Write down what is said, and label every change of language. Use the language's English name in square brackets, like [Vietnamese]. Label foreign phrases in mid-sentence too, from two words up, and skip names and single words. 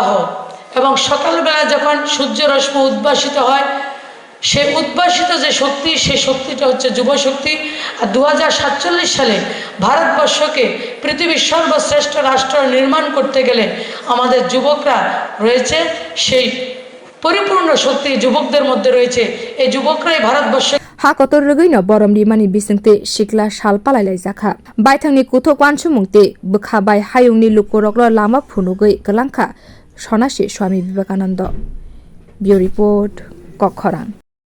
[Bangla] এবং সকালবেলা যখন সূর্য রশ্মি উদ্ভাসিত হয়, সে উদ্ভাসিত যে শক্তি, সেই শক্তিটা হচ্ছে যুব শক্তি। আর 2047 সালে ভারতবর্ষকে পৃথিবীর সর্বশ্রেষ্ঠ রাষ্ট্র নির্মাণ করতে গেলে আমাদের যুবকরা রয়েছে, সেই পরিপূর্ণ শক্তি যুবকদের মধ্যে রয়েছে। এই যুবকরাই ভারতবর্ষ [Kok Borok] ha kotor rugui no borom rimani bisingte shikla shal palailai jakha baithangni kuthok wansumungte bukha bai hayungni lukoroklo lama phunugui kalangkha sonasi Swami Vivekananda. [English] Bureau report Kokhoran.